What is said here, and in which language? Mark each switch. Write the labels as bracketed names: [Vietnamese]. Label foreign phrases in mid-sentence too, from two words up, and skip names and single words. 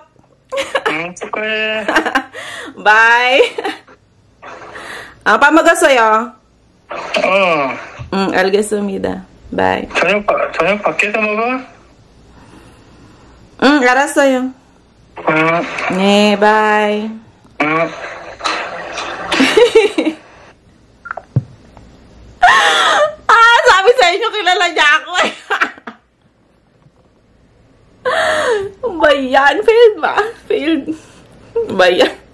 [Korean] 축하해. Bye. 빠먹었어요. 알겠습니다. Bye. 저녁 밖에서 먹어? 알았어요. 네, bye. [Filipino] Sabi sa inyo, kilala niya ako eh. Ba yan? Failed ba? Failed. Ba yan?